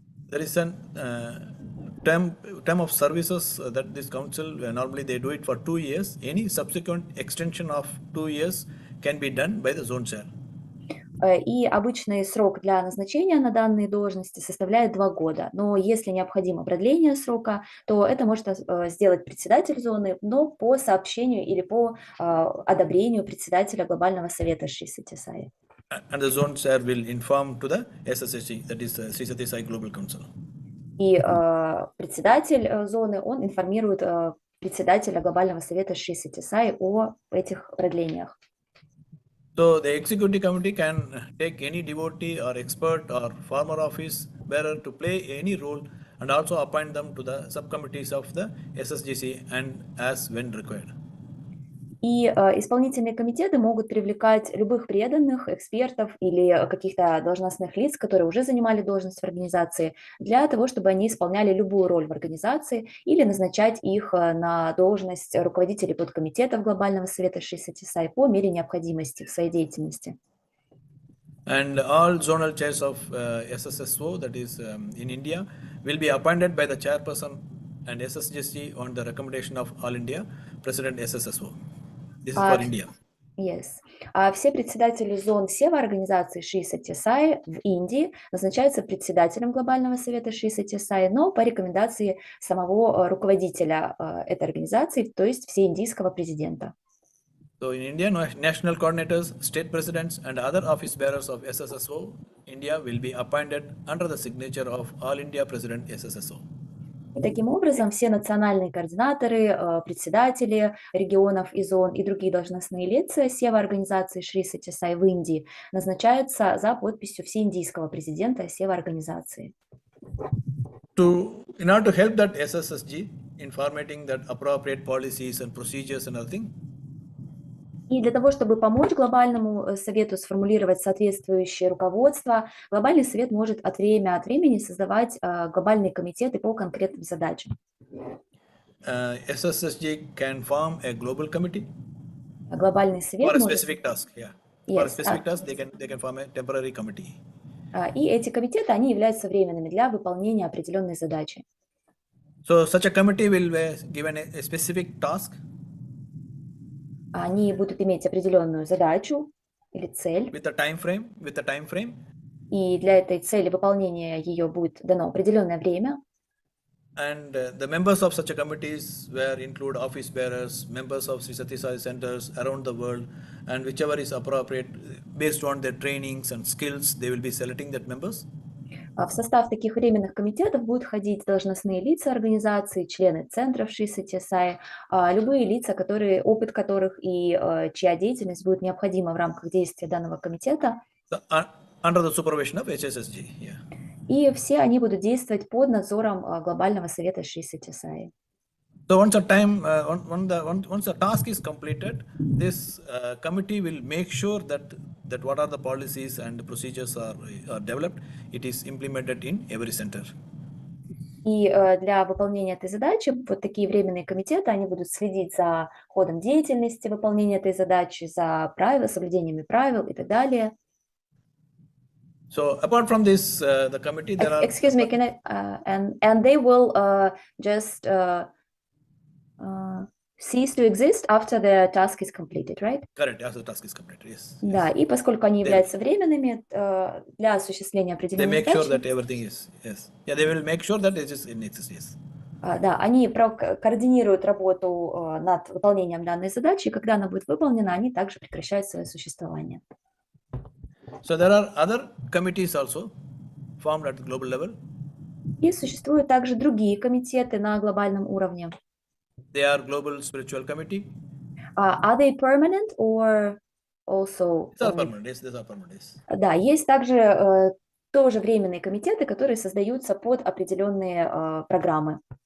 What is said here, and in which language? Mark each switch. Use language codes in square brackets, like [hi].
[en] There is an term of services that this council normally they do it for 2 years. Any subsequent extension of 2 years can be done by the zone chair. [ru] И обычный срок для назначения на данные должности составляет 2 года. Но если необходимо продление срока, то это может сделать председатель зоны, но по сообщению или по одобрению председателя Глобального совета Шри Сатья Саи. [en] And the zone chair will inform to the SSSG, that is Шри Сатья Саи Global Council. [ru] И председатель зоны, он информирует председателя Глобального совета Шри Сатья Саи о этих продлениях. [en] So the executive committee can take any devotee or expert or former office bearer to play any role and also appoint them to the subcommittees of the SSGC and as when required. [ru] И исполнительные комитеты могут привлекать любых преданных, экспертов или каких-то должностных лиц, которые уже занимали должность в организации, для того, чтобы они исполняли любую роль в организации или назначать их на должность руководителей подкомитетов Глобального совета Шри Сатья Саи по мере необходимости в своей деятельности. [en] And all zonal chairs of SSSO, that is in India, will be appointed by the chairperson and SSGC on the recommendation of All India President SSSO. This is for India. Yes. [ru] А все председатели зон Сева организации Шри Сатья Саи в Индии назначаются председателем Глобального совета Шри Сатья Саи, но по рекомендации самого руководителя этой организации, то есть всеиндийского президента. [en] So in India, national coordinators, state presidents, and other office bearers of SSSO India will be appointed under the signature of All India President SSSO. [ru] И таким образом, все национальные координаторы, председатели регионов и зон и другие должностные лица Сева организации Шри Сатья Саи в Индии назначаются за подписью всеиндийского президента Сева организации. [en] In order to help that SSSG in formatting that appropriate policies and procedures and everything. [ru] И для того, чтобы помочь Глобальному совету сформулировать соответствующее руководство, Глобальный совет может от времени создавать глобальные комитеты по конкретным задачам. [en] SSSG can form a global committee [ru] Глобальный совет [en] for a [ru] может... [en] specific task. Yeah. For a specific task, they can form a temporary committee. [ru] И эти комитеты, они являются временными для выполнения определенной задачи. [en] So such a committee will be given a specific task. [ru] Они будут иметь определенную задачу или цель. [en] With a time frame. [ru] И для этой цели выполнения ее будет дано определенное время. [en] And the members of such a committees will include office bearers, members of Шри Сатья Саи centers around the world, and whichever is appropriate based on their trainings and skills, they will be selecting that members. [ru] В состав таких временных комитетов будут входить должностные лица организации, члены центров Шри Сатья Саи, любые лица, опыт которых и чья деятельность будет необходима в рамках действия данного комитета. [en] Under the supervision of HSSG. Yeah. [ru] И все они будут действовать под надзором Глобального совета Шри Сатья Саи. [en] So once the task is completed, this committee will make sure that what are the policies and procedures are developed, it is implemented in every center. [ru] И для выполнения этой задачи вот такие временные комитеты, они будут следить за ходом деятельности, выполнения этой задачи, за соблюдениями правил и так далее. [en] So apart from this, the committee there are. Excuse me, can I? And they will just cease to exist after the task is completed, right? Correct. After the task is completed, yes. [ru] Да, и поскольку они являются временными для осуществления определенных задач. [en] They make sure that everything is yes. Yeah, they will make sure that it is in existence. [ru] Да, они координируют работу над выполнением данной задачи, и когда она будет выполнена, они также прекращают свое существование. [en] So there are other committees also formed at the global level. [ru] И существуют также другие комитеты на глобальном уровне. [en] They are Global Spiritual Committee. Are they permanent or also? These are permanent. Yes, these are permanent. Yes. [ru] Да, есть также тоже временные комитеты, которые создаются под определенные программы.